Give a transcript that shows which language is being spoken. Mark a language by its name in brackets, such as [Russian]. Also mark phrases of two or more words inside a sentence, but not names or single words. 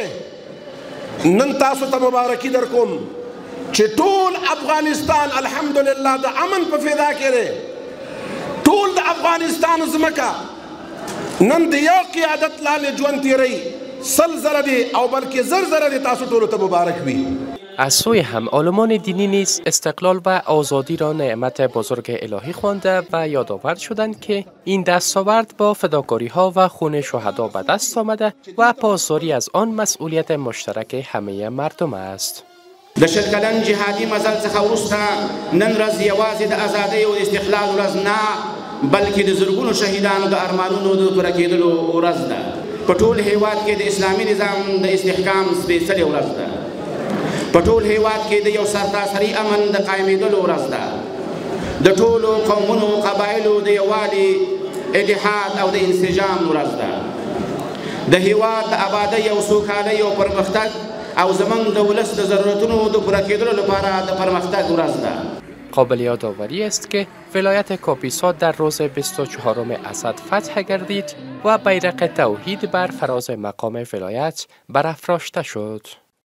[Pashto] نن تاسو ته مبارکي در کوم چې ټول افغانستان الحمدلله د امن په فضا کې دی. ټول د افغانستان ځمکه نن د یو قیادت لاندې ژوند تیروي. 100 زره دی او بلکې 1000 زره دی. تاسو ټولو ته مبارک وي. [Persian] از سوی هم عالمان دینی نیز استقلال و آزادی را نعمت بزرگ الهی خوانده و یادآور شدند که این دستاورد با فداکاری‌ها و خون شهدا به دست آمده و پاسداری از آن مسئولیت مشترک همه مردم است. [Pashto] د شلکلن جهادي مزل څخه وروسته نن ورځ یوازې د ازادۍ او استقلال ورځ نه، بلکې د زرګونو شهیدانو د ارمانونو د پوره کېدلو ورځ ده. په ټول هیواد کې د اسلامي نظام د استحکام سپېڅلې ورځ ده. په ټول هیواد کې د یو سرتاسري امن د قایمېدلو ورځ ده. د ټولو قومونو او قبایلو د یووالي، اتحاد او د انسجام ورځ ده. د هیواد د آبادۍ او سوکالۍ او پرمختګ او زمانگ د ولس د ضرورتونو د پوره کېدلو لپاره د پرمختګ ورځ ده. [Persian] قابل یادآوری است که ولایت کاپیسا در روز 24 اسد فتح گردید و بیرق توحید بر فراز مقام ولایت برافراشته شد.